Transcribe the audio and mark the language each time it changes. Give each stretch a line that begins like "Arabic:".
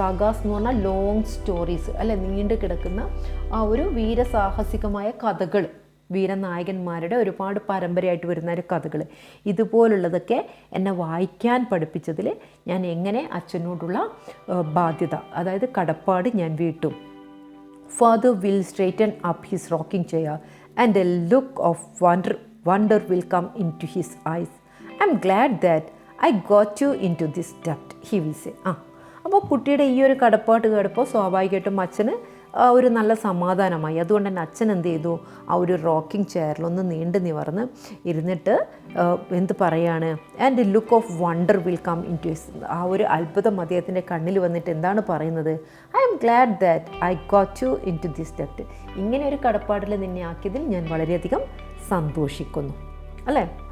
Malayalam: സാഗാസ് എന്ന് പറഞ്ഞാൽ long stories അല്ലെ, നീണ്ടു കിടക്കുന്ന ആ ഒരു വീരസാഹസികമായ കഥകൾ, വീരനായകന്മാരുടെ ഒരുപാട് പരമ്പരയായിട്ട് വരുന്ന ഒരു കഥകൾ, ഇതുപോലുള്ളതൊക്കെ എന്നെ വായിക്കാൻ പഠിപ്പിച്ചതിൽ ഞാൻ എങ്ങനെ അച്ഛനോടുള്ള ബാധ്യത, അതായത് കടപ്പാട് ഞാൻ വീട്ടും.
English: Father will straighten up his rocking chair and a look of wonder will come into his eyes. I'm glad that I got you into this debt, he will say.
Malayalam: അപ്പോൾ കുട്ടിയുടെ ഈ ഒരു കടപ്പാട്ട് കേട്ടപ്പോൾ സ്വാഭാവികമായിട്ടും അച്ഛന് ഒരു നല്ല സമാധാനമായി. അതുകൊണ്ട് തന്നെ അച്ഛൻ എന്ത് ചെയ്തു, ആ ഒരു റോക്കിംഗ് ചെയറിലൊന്ന് നീണ്ടു നിവർന്ന് ഇരുന്നിട്ട് എന്ത് പറയാണ്,
English: and look of wonder will come into his,
Malayalam: ആ ഒരു അത്ഭുതം അദ്ദേഹത്തിൻ്റെ കണ്ണിൽ വന്നിട്ട് എന്താണ് പറയുന്നത്,
English: I M GLAAD that I got you in to this ഡെപ്റ്റ്,
Malayalam: ഇങ്ങനെ ഒരു കടപ്പാടിൽ നിന്നെ ആക്കിയതിൽ ഞാൻ വളരെയധികം സന്തോഷിക്കുന്നു അല്ലേ.